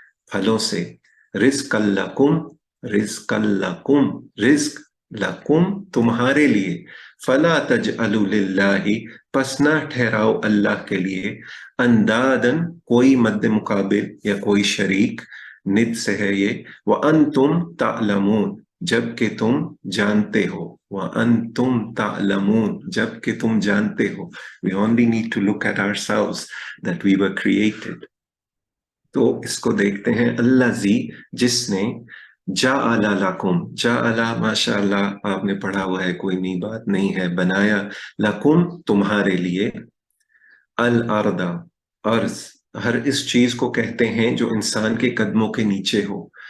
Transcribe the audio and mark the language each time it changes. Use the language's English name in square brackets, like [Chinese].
[Urdu] پھلوں سے، [Arabic] رزق لکم، رزق لکم، رزق لکم، [Urdu] تمہارے لیے، [Arabic] فلا تجعلوا للہ، [Urdu] پس نہ ٹھہراؤ اللہ کے لیے، اندادن، کوئی مد مقابل یا کوئی شریک، ند سے ہے یہ، [Arabic] وانتم تعلمون، [Urdu] جب کہ تم جانتے ہو، وانتم تعلمون، جب کہ تم جانتے ہو. [English] We only need to look at ourselves that we were created. [Urdu] تو اس کو دیکھتے ہیں. [Arabic] الذی، [Urdu] جس نے، [Arabic] جعل لکم، [Urdu] جعل، ماشاء اللہ آپ نے پڑھا ہوا ہے، کوئی نئی بات نہیں ہے، بنایا، لکم، تمہارے لیے، الارض، ارض، ہر اس چیز کو کہتے ہیں جو انسان کے قدموں کے نیچے ہو.